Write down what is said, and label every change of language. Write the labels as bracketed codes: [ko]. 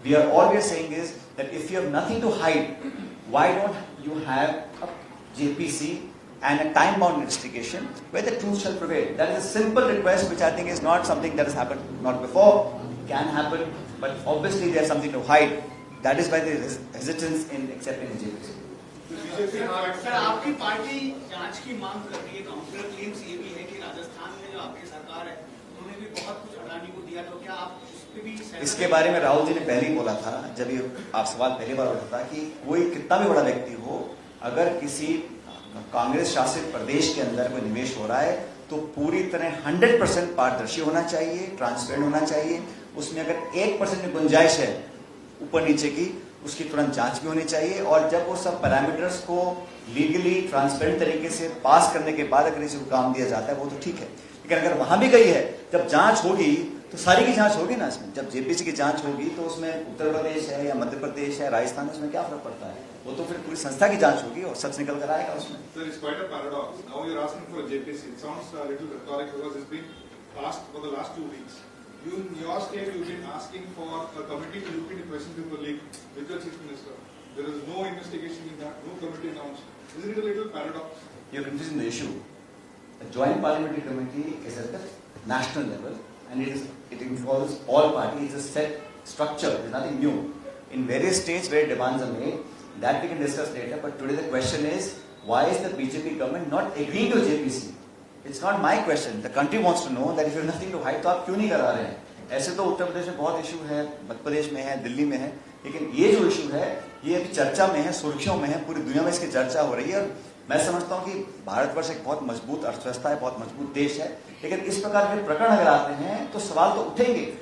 [en] All we are saying is that if you have nothing to hide, why don't you have a JPC and a time-bound investigation where the truth shall prevail? That is a simple request which I think is not something that has happened not before, can happen, but obviously there's something to hide. that is why there is hesitance in accepting the JPC. [hi] Sir आपकी party जांच की मांग कर रही है। Counter claims ये भी है कि राजस्थान में जो आपकी सरकार है उन्होंने भी बहुत कुछ अडानी को दिया, तो क्या आप उस पे भी सहमत हैं? इसके बारे में राहुल जी ने पहले ही बोला था, जब ये आप सवाल पहली बार उठा था, कि कोई कितना भी बड़ा व्यक्ति हो, अगर किसी कांग्रेस शासित प्रदेश के अंदर कोई निवेश हो रहा है तो पूरी तरह 100% पारदर्शी होना चाहिए, ट्रांसपेरेंट होना चाहिए। उसमें अगर 1% की गुंजाइश है ऊपर नीचे की, उसकी तुरंत जांच भी होनी चाहिए। और जब वो सब पैरामीटर्स को लीगली ट्रांसपेरेंट तरीके से पास करने के बाद अगर किसी को काम दिया जाता है वो तो ठीक है, लेकिन अगर वहां भी गई है, जब जांच होगी तो सारी की जांच होगी ना। इसमें जब जेपीसी की जांच होगी तो उसमें उत्तर प्रदेश है या मध्य प्रदेश है, राजस्थान है, उसमें क्या फर्क पड़ता है? वो तो फिर पूरी संस्था की जांच होगी और सच निकल कर आएगा उसमें। [en] Sir, it's quite a paradox. Now you're asking for a JPC. It sounds a little rhetoric because it's been passed for the last 2 weeks. You, in your state, you've been asking for a committee to look into questions in the league with your chief minister. There is no investigation in that, no committee announced. Isn't it a little paradox? You're confusing the issue. A joint parliamentary committee is at the national level and it involves all parties. It's a set structure. There's nothing new. In various states where demands are made, that we can discuss later. But today the question is, why is the BJP government not agreeing to JPC? It's not my question. The country wants to know that if you have nothing to hide, [hi] तो आप क्यों नहीं करा रहे हैं? ऐसे तो उत्तर प्रदेश में बहुत इशू है, मध्य प्रदेश में है, दिल्ली में है, लेकिन ये जो इशू है ये अभी चर्चा में है, सुर्खियों में है, पूरी दुनिया में इसकी चर्चा हो रही है। और मैं समझता हूँ कि भारतवर्ष एक बहुत मजबूत अर्थव्यवस्था है, बहुत मजबूत देश है, लेकिन इस प्रकार के प्रकरण अगर आते हैं तो सवाल तो उठेंगे।